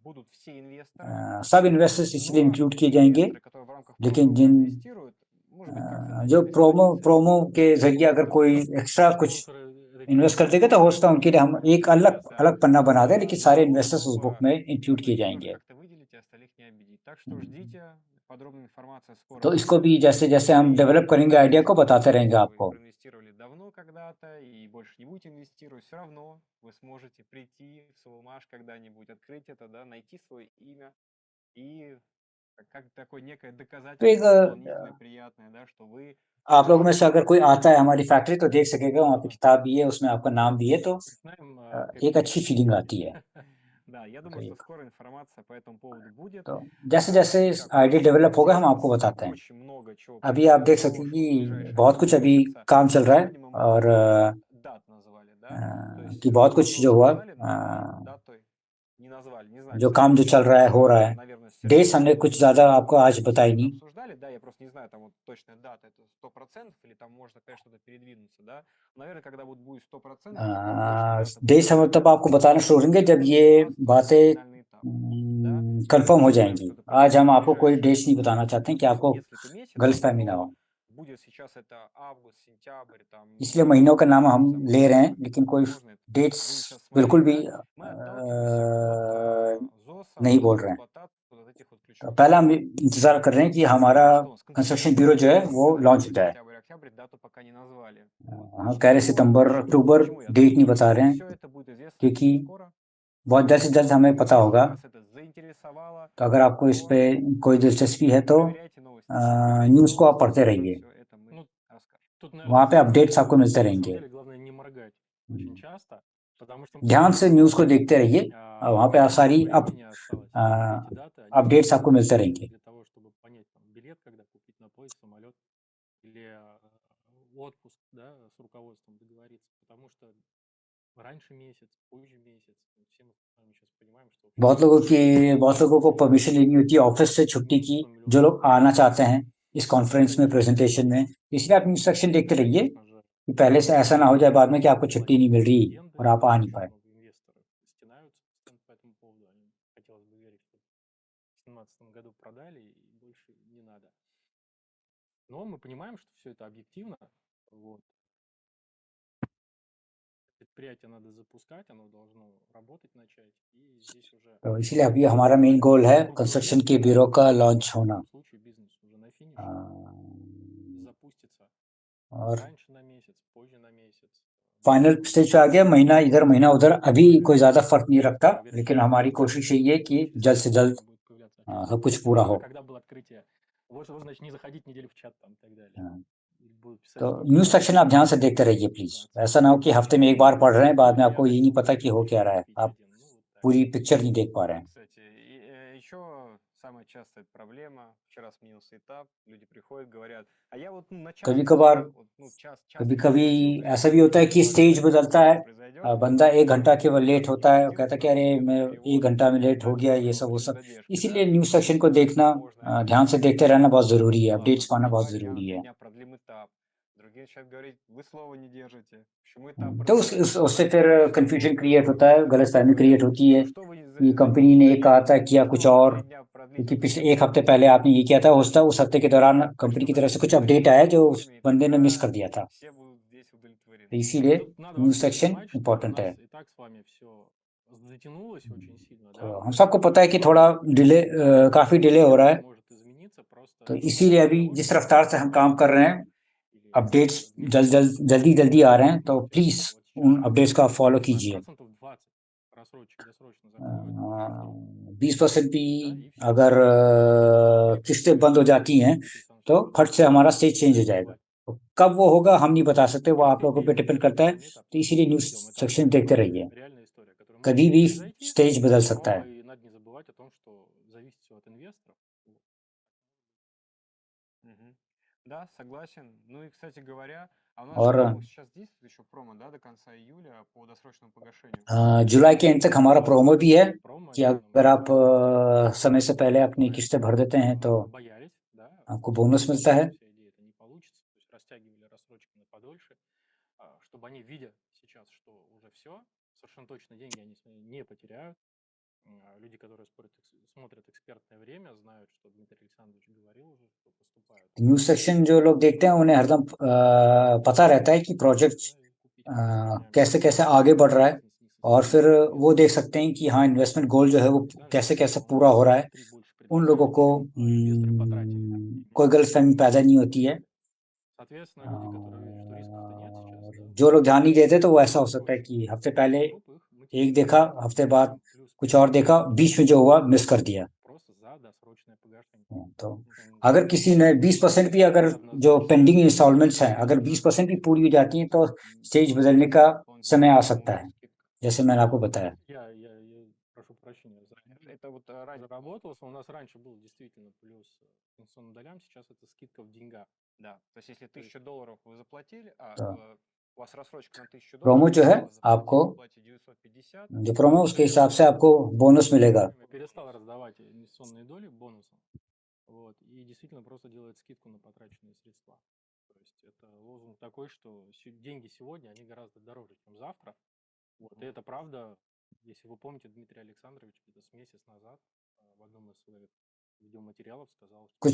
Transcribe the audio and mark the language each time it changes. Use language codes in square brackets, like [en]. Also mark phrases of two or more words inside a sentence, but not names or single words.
[hi] सब इन्वेस्टर्स इसलिए इंक्लूड किए जाएंगे, लेकिन जिन जो प्रोमो के जरिए अगर कोई एक्स्ट्रा कुछ इन्वेस्ट कर देगा, तो हो सकता है उनके लिए हम एक अलग पन्ना बना दें, लेकिन सारे इन्वेस्टर्स उस बुक में इंक्लूड किए जाएंगे। तो इसको भी जैसे जैसे हम डेवलप करेंगे आइडिया को, बताते रहेंगे आपको। [ru] давно когда-то и больше не будете инвестировать, все равно вы сможете прийти в Soulmash когда-нибудь, открыть это, да, найти свое имя и как такое некое доказательство дополнительное, приятное, да, что вы... [hi] आप लोगों में से अगर कोई आता है हमारी फैक्ट्री तो देख सकेगा, वहाँ पे किताब भी है, उसमें आपका नाम भी है, तो एक अच्छी फीलिंग आती है। [ru] Да, я думаю, что скоро информация по этому поводу будет. [hi] तो जैसे जैसे आइडिया डेवलप होगा हम आपको बताते हैं। अभी आप देख सकते हैं कि बहुत कुछ अभी काम चल रहा है, और [ru] дат назвали, да? То есть [hi] कि बहुत कुछ जो [ru] прогноз [hi] हुआ [ru] сказали, но датой не назвали. Не знаю, [hi] जो [ru] кстати, [hi] काम जो चल रहा है हो रहा है [ru] наверное, [hi] डेट्स हमने [ru] Сергей, [hi] कुछ ज़्यादा आपको आज [ru] Сергей [hi] बताई [ru] это [hi] नहीं [ru] обсуждали, да, я просто не знаю, там вот точная дата, это 100%, или там можно, конечно, что-то передвинуться, да. Наверное, когда вот будет 100%, тогда точно дата будет [hi] डेट्स हम [ru] известна. [hi] तब आपको बताना शुरू करेंगे जब [ru] Сейчас [hi] ये [ru] у нас только [hi] बातें [ru] финальный этап, да. [hi] कंफर्म हो [ru] Ожидаем, [hi] जाएंगी [ru] что это [hi] आज [ru] произойдет [hi] हम [ru] в [hi] आपको कोई डेट्स नहीं [ru] ближайшие [hi] बताना चाहते हैं कि आपको [ru] несколько месяцев, [hi] गलतफहमी ना [ru] но [hi] हो [ru] будет сейчас это август, сентябрь, там, [hi] इसलिए महीनों का नाम हम [ru] не знаю, [hi] ले [ru] может, [hi] रहे हैं [ru] может, [hi] लेकिन कोई [ru] возможно, это [hi] डेट्स [ru] будем сейчас [hi] बिल्कुल [ru] смотреть, [hi] भी [ru] да, мы отталкиваемся от ЗОСа, [hi] नहीं बोल [ru] от [hi] रहे हैं [ru] эксплуатации вот этих вот [hi] तो [ru] ключевых [hi] पहला हम [ru] документов. [hi] इंतजार कर रहे हैं कि हमारा [ru] Что у нас [hi] कंस्ट्रक्शन [ru] конкретно? [hi] ब्यूरो जो है वो [ru] Сказали [hi] लॉन्च हो [ru] август, [hi] जाए [ru] сентябрь, октябрь, дату пока не назвали. Вот. [hi] हम कह रहे हैं सितंबर अक्टूबर [ru] Почему я [hi] डेट नहीं [ru] так? [hi] बता रहे हैं [ru] Все это будет известно [hi] क्योंकि [ru] очень скоро. [hi] बहुत जल्द से जल्द हमें पता [ru] Если [hi] होगा [ru] вас это заинтересовало, [hi] तो अगर आपको इस [ru] то [hi] पे कोई दिलचस्पी है तो [ru] проверяйте новости. Проверяйте [hi] न्यूज़ को आप [ru] новости, [hi] पढ़ते [ru] скоро [hi] रहिए [ru] все это мы Ну, расскажем. тут, [hi] वहाँ पे [ru] наверное, [hi] अपडेट्स आपको मिलते [ru] на самом [hi] रहेंगे [ru] деле главное не моргать очень часто, потому что [hi] ध्यान से न्यूज़ को देखते रहिए और वहाँ पे आप [ru] мало [hi] सारी [ru] времени осталось, и эти даты, они [hi] अपडेट्स आपको मिलते [ru] важны [hi] रहेंगे [ru] для того, чтобы понять там, билет, когда купить на поезд, самолет или отпуск, да, с руководством договориться, потому что раньше месяц, позже месяц, все мы с вами сейчас понимаем, что в [hi] बहुत [ru] общем, [hi] लोगों को परमिशन लेनी होती है ऑफिस से छुट्टी की [ru] 100 [hi] जो [ru] миллионов [hi] लोग आना चाहते हैं इस कॉन्फ्रेंस में [ru] конечно, [hi] प्रेजेंटेशन में इसलिए आप इंस्ट्रक्शन देखते रहिए [ru] конечно же, [hi] कि पहले से ऐसा ना हो जाए बाद में कि आपको छुट्टी नहीं मिल रही [ru] дивиденды, [hi] और आप आ नहीं [ru] очень [hi] पाए [ru] много инвесторов стенаются постоянно по этому поводу. Они, хотелось бы верить, что в 2017 году продали и больше не надо. Но мы понимаем, что все это объективно. Вот. Предприятие надо запускать, оно должно работать начать. И здесь уже [hi] तो इसलिए अभी हमारा [en] main goal [hi] है कंस्ट्रक्शन के ब्यूरो का लॉन्च [ru] в [hi] होना [ru] любом случае бизнес уже на финише, запустится [hi] और [ru] раньше на месяц, позже на месяц. [en] final stage [hi] पे आ गया महीना उधर अभी कोई ज्यादा फर्क नहीं रखता लेकिन हमारी कोशिश यही है कि जल्द से जल्द [ru] будет появляться отчет. [hi] सब कुछ पूरा हो [ru] Когда было открытие? Вот, значит, не заходить неделю в чат там и так далее. [hi] हाँ, [ru] Или будут писать, [hi] तो [ru] что [en] news section [hi] आप ध्यान से देखते रहिए प्लीज ऐसा ना हो कि हफ्ते में एक बार पढ़ रहे हैं बाद में आपको ये नहीं पता कि हो क्या रहा है आप पूरी पिक्चर नहीं देख पा रहे हैं [ru] Кстати, еще самая частая проблема. Вчера сменился этап, люди приходят, говорят, а я вот на час [hi] कभी कभार [ru] заходил, вот, ну, час [hi] कभी [ru] не [hi] कभी [ru] заходил, то есть [hi] ऐसा भी होता है कि [ru] важно [hi] स्टेज [ru] понять, [hi] बदलता है [ru] что произойдет, [hi] बंदा एक घंटा [ru] и [hi] केवल लेट [ru] никто не [hi] होता है और [ru] заходил, [hi] कहता है कि [ru] потому [hi] अरे [ru] что идет [hi] मैं एक [ru] перевод, [hi] घंटा में [ru] и [hi] लेट हो [ru] дальше [hi] गया ये [ru] пошел [hi] सब वो [ru] без [hi] सब [ru] задержки, [hi] इसीलिए [ru] да, [en] news section [hi] को [ru] и [hi] देखना [ru] можно [hi] ध्यान से देखते रहना बहुत ज़रूरी है [ru] ладно, [hi] अपडेट्स पाना [ru] на [hi] बहुत [ru] 2 дня, на [hi] ज़रूरी [ru] 3 [hi] है [ru] дня продлим этап. Другие начинают говорить, вы слова не держите, почему этап [hi] तो [ru] продляете? [hi] उससे फिर [ru] Что [hi] कंफ्यूजन [ru] вы, [hi] क्रिएट होता है गलतफहमी क्रिएट होती है [ru] что вы [hi] कि कंपनी ने एक कहा था किया कुछ [ru] что вы на [hi] और [ru] 3 дня продлить [hi] क्योंकि [ru] вот [hi] पिछले [ru] эту [hi] एक हफ्ते [ru] историю? [hi] पहले आपने ये किया था उस हफ्ते के दौरान कंपनी [ru] Хочу [hi] की तरफ से कुछ [ru] хотите [hi] अपडेट [ru] решить [hi] आया जो उस [ru] вовремя, и [hi] बंदे ने मिस [ru] тогда [hi] कर दिया था [ru] все будут здесь [hi] तो [ru] удовлетворены. [hi] इसीलिए [ru] Тут надо [hi] न्यूज़ [ru] вообще [hi] सेक्शन [ru] понимать, что у [hi] इम्पोर्टेंट है [ru] нас и так с вами все затянулось очень сильно, да, [hi] तो हम [ru] вот [hi] सबको पता है कि थोड़ा डिले काफ़ी डिले हो रहा है [ru] может измениться просто [hi] तो [ru] из-за [hi] इसीलिए अभी [ru] того, [hi] जिस [ru] что [hi] रफ्तार से हम काम कर रहे हैं [ru] или [hi] अपडेट्स [ru] месяц [hi] जल्दी आ रहे हैं तो [ru] вот [hi] प्लीज़ [ru] сейчас [hi] उन अपडेट्स को आप फॉलो कीजिए [ru] процентов 20 рассрочек досрочно закроют, уже ждем, [hi] 20% भी [ru] да, и все. [hi] अगर किस्तें बंद हो जाती हैं तो फट से हमारा [en] stage change [hi] हो जाएगा तो कब वो होगा हम नहीं बता सकते वो आप लोगों पे डिपेंड करता है तो इसीलिए [en] news section [hi] देखते रहिए [ru] Реальная история, которая [hi] कभी [ru] может [hi] भी [ru] произойти, [hi] स्टेज बदल सकता [ru] но [hi] है [ru] и надо не забывать о том, что зависит все от инвесторов. Вот. Мгм. Да, согласен. Ну и, кстати говоря, а у нас же, [hi] और [ru] по-моему, сейчас действует еще промо, да, до конца июля по досрочному погашению. [hi] जुलाई के एंड तक हमारा प्रोमो भी है [ru] Промо [hi] कि [ru] они нам [hi] अगर आप [ru] предлагают [hi] समय से पहले अपनी [ru] проект, [hi] किस्तें भर देते हैं तो [ru] боялись, да, [hi] आपको बोनस मिलता है [ru] вся идея это не получится, то есть растягивали рассрочки на подольше, чтобы они, видя сейчас, что уже все, совершенно точно деньги они свои не потеряют. Люди, которые смотрят экспертное время, знают, что Дмитрий Александрович говорил уже, что поступают. [en] news section [hi] जो लोग देखते हैं उन्हें हरदम पता रहता है कि प्रोजेक्ट कैसे कैसे आगे बढ़ रहा है और फिर वो देख सकते हैं कि हाँ [en] investment goal [hi] जो है वो कैसे कैसे पूरा हो रहा है उन लोगों को कोई गलतफहमी पैदा नहीं होती है [ru] Соответственно, люди, которые видят, что рисков-то нет сейчас, [hi] और [ru] да, [hi] जो लोग ध्यान नहीं देते तो वो ऐसा हो सकता है कि हफ्ते पहले एक देखा हफ्ते बाद कुछ और देखा बीच में जो हुआ मिस कर दिया [ru] просто за досрочное погашение. [hi] तो अगर किसी ने 20% भी अगर जो [en] pending installments [hi] हैं अगर 20% भी पूरी हो जाती हैं तो स्टेज बदलने का समय आ सकता है जैसे मैंने आपको बताया [ru] Я прошу прощения за Это вот заработался. У нас раньше был действительно плюс к инвестиционным долям, сейчас это скидка в деньгах. да, то есть если $1000 вы заплатили, Да. У вас рассрочка на $1000, [hi] प्रोमो जो है [ru] вы заплатили, [hi] आपको [ru] платите 950, [hi] जो प्रोमो उसके हिसाब से आपको बोनस मिलेगा। [ru] Я перестал раздавать инвестиционные доли бонусом. Вот, и действительно просто делает скидку на потраченные средства. То есть это лозунг такой, что деньги сегодня, они гораздо дороже, чем завтра. Вот, и это правда. Если вы помните, Дмитрий Александрович где-то с месяц назад в одном из своих видеоматериалов сказал, что